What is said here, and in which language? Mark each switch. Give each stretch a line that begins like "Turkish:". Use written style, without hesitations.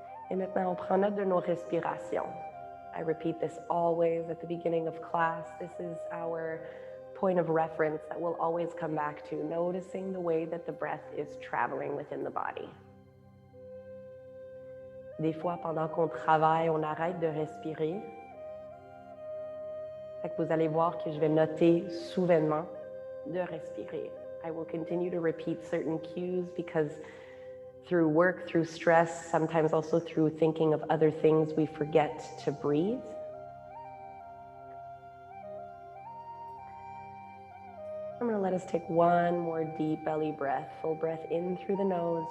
French: Et maintenant, on prend note de nos respirations.
English: I repeat this always at the beginning of class. This is our point of reference that we'll always come back to, noticing the way that the breath is traveling within the body.
French: Des fois, pendant qu'on travaille, on arrête de respirer. Fait que vous allez voir que je vais noter soudainement de respirer.
English: I will continue to repeat certain cues because through work, through stress, sometimes also through thinking of other things, we forget to breathe. I'm going to let us take one more deep belly breath. Full breath in through the nose.